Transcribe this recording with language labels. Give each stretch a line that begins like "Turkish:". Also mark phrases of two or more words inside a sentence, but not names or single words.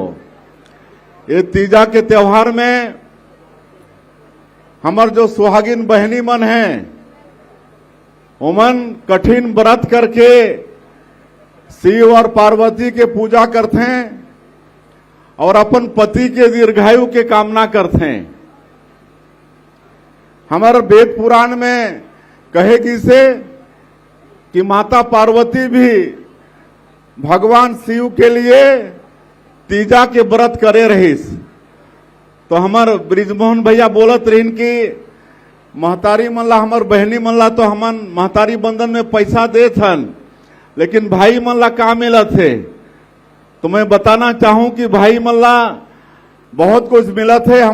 Chhattisgarhi: ये तीजा के त्योहार में हमार जो सुहागिन बहनी मन हैं उमन कठिन व्रत करके शिव और पार्वती के पूजा करते हैं और अपन पति के दीर्घायु के कामना करते हैं। हमारे वेद पुराण में कहे किसे कि माता पार्वती भी भगवान शिव के लिए तीजा के व्रत करे रहीस। तो हमार ब्रिजमोहन भैया बोलत रहीन कि महतारी मन ला हमार बहनी मन ला तो हमन महतारी बंधन में पैसा देत हन, लेकिन भाई मन ला का मिलत है। तो मैं बताना चाहूं कि भाई मन ला बहुत कुछ मिलत है।